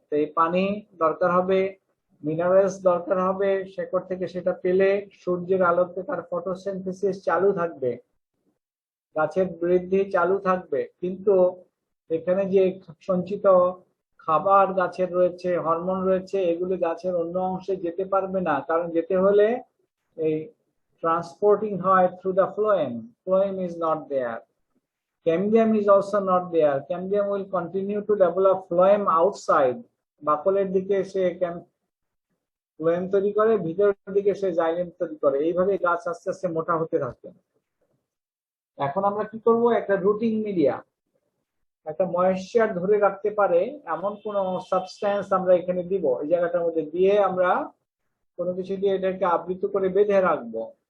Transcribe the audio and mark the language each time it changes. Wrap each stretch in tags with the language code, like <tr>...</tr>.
<bn>তো এই পানি দরকার হবে, মিনারেলস দরকার হবে, শেকড় থেকে সেটা পেলে সূর্যের আলোতে তার ফটোসিনথেসিস চালু থাকবে, গাছের বৃদ্ধি চালু থাকবে। কিন্তু এখানে যে সঞ্চিত খাবার গাছের রয়েছে, হরমোন রয়েছে, এগুলি গাছের অন্য অংশে যেতে পারবে না, কারণ যেতে হলে এই ট্রান্সপোর্টিং হয়</bn> <en>Through the phloem. Phloem is not there. Cambium is also not there. Cambium will continue to develop phloem outside.</en> <bn>বাকলের দিকে সে ফ্লোয়েম তৈরি করে, ভিতরের দিকে সে জাইলেম তৈরি করে। এইভাবে গাছ আস্তে আস্তে মোটা হতে থাকে। এখন আমরা কি করব, একটা রুটিং মিডিয়া, একটা ময়েশ্চার ধরে রাখতে পারে এমন কোন সাবস্ট্যান্স আমরা এখানে দিব, এই জায়গাটার মধ্যে দিয়ে আমরা কোনো কিছু দিয়ে এটাকে আবৃত করে বেঁধে রাখবো।</bn>